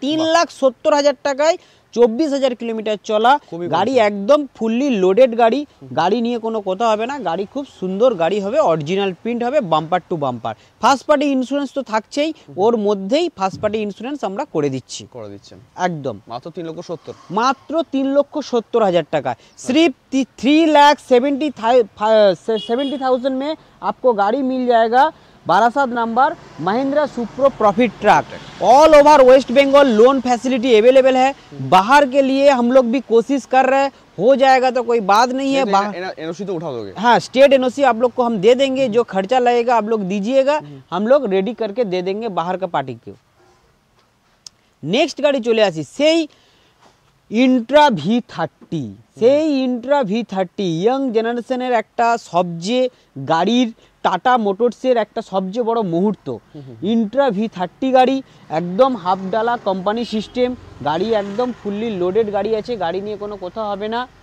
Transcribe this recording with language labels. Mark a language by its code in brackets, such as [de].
[bn] 3,70,000 টাকায় 24,000 কিলোমিটার চলা খুবই গাড়ি, একদম ফুললি লোডেড গাড়ি। গাড়ি নিয়ে কোনো কথা হবে না, গাড়ি খুব সুন্দর গাড়ি হবে, অরিজিনাল প্রিন্ট হবে, bumper to bumper. First party insurance তো থাকছেই, ওর মধ্যেই ফার্স্ট পার্টি ইন্স্যুরেন্স আমরা করে দিচ্ছি, করে দিচ্ছেন একদম মাত্র 3,70,000, মাত্র 3,70,000 টাকা। [hi] सिर्फ 3,70,000 में आपको गाड़ी मिल जाएगा। Barasat number Mahindra Supro profit truck, all over waste Bengal loan facility available है। बाहर के लिए हम लोग भी कोशिश कर रहे हैं, हो जाएगा तो कोई बात नहीं है। एनओसी तो उठा दोगे? हाँ, स्टेट एनओसी आप लोग को हम दे देंगे, जो खर्चा लगेगा आप लोग दीजिएगा, हम लोग रेडी करके दे देंगे बाहर का पार्टी को। [bn] नेक्स्ट गाड़ी चले आसी সেই ইন্ট্রা V30, সেই ইন্ট্রা V30 ইয়ং জেনারেশনের একটা সবচেয়ে গাড়ির, টাটা মোটরসের একটা সবচেয়ে বড় মুহূর্ত। ইন্ট্রা V30 গাড়ি একদম হাফ ডালা কোম্পানি সিস্টেম গাড়ি, একদম ফুললি লোডেড গাড়ি আছে, গাড়ি নিয়ে কোনো কথা হবে না।